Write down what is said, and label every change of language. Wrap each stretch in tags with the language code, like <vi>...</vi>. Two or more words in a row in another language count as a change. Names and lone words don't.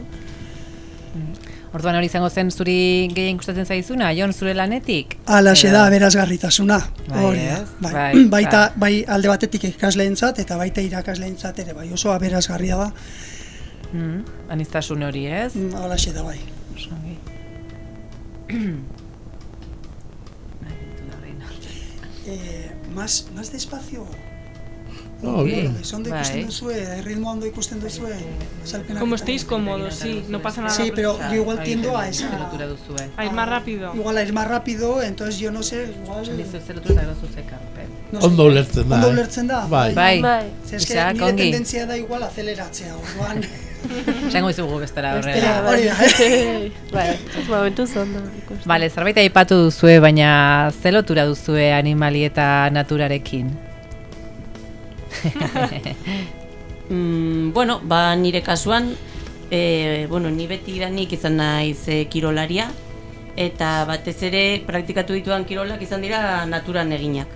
<eu>Orduan hori izango zen zuri gehien gustatzen zaizuna, Jon, zure lanetik? Alaxe da aberasgarritasuna. Hori da. Bai alde batetik ikasleentzat eta baita irakasleentzat ere, bai oso aberasgarria da. Aniztasun hori, ez? Alaxe da, bai.</eu> <es>Más despacio.</es> <eu>Ondo ikusten duzue, ritmo ondo ikusten duzue.</eu> <es>Como estéis cómodos, sí, no pasa nada. Sí, pero yo igual tiendo a ir más rápido. Igual a ir más rápido, entonces yo no sé, igual...</es> <eu>Ondo ulertzen da. Ondo ulertzen da? Bai.</eu> <es>Es que</es> <eu>nire tendentzia da igual aceleratzea, orduan... Zango izugu bestera horrela. Hori da, Bai, momentuz ondo ikusten. Bale, zerbait aipatu duzue, baina ze lotura duzue animali eta naturarekin? Bueno, nire kasuan, ni beti danik izan naiz kirolaria, eta batez ere praktikatu ditudan kirolak izan dira naturan eginak.</eu>